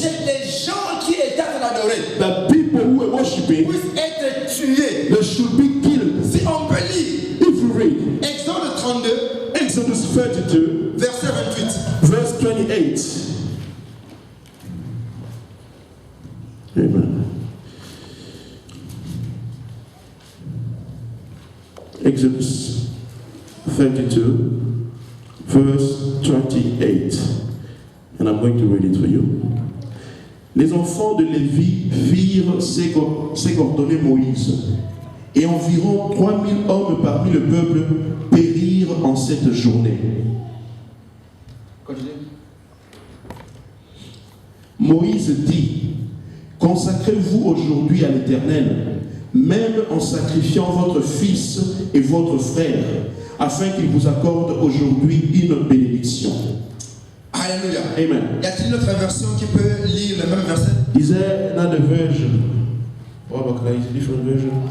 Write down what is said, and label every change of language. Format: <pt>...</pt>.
<fr>que les gens qui étaient en train d'adorer</fr> <en>that people who were worshiping,</en> <fr>puissent être tués.</fr> <en>they should be killed.</en> <fr>Si on peut lire</fr> <en>If you read</en> <fr>Exode 32,</fr> <en>Exodus 32,</en> <fr>verset 28.</fr> <en>verse 28. Amen. Exodus 32, verse 28. And I'm going to read it for you.</en> <fr>Les enfants de Lévi firent ce qu'ordonnait Moïse, et environ 3000 hommes parmi le peuple périrent en cette journée.</fr> <en>Continue.</en> <fr>Moïse dit, consacrez-vous aujourd'hui à l'Éternel, même en sacrifiant votre fils et votre frère, afin qu'il vous accorde aujourd'hui une bénédiction. Alléluia. Amen. Y a-t-il une autre version qui peut lire le même verset?</fr> <en>Is there another version? What about is a different version?</en>